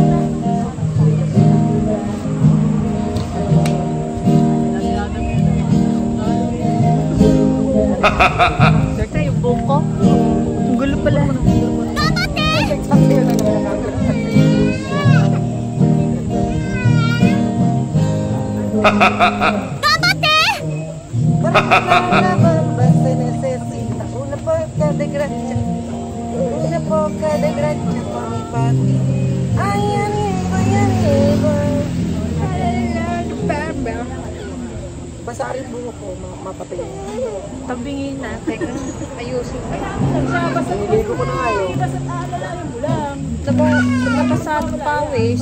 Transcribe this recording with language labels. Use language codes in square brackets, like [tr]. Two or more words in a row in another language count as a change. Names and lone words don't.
[tl] Teka, yung buhok ko. Ang gulo pala. [es] Basta necesita una poca de gracia. Una poca de gracia por mi parte. Ay, amigo, ay, amigo. [tl] Basa rin buhok ko, mapapilin. Tabingin na. Teka, ayusin. Niligo ko na nga yun. Napasado pawis.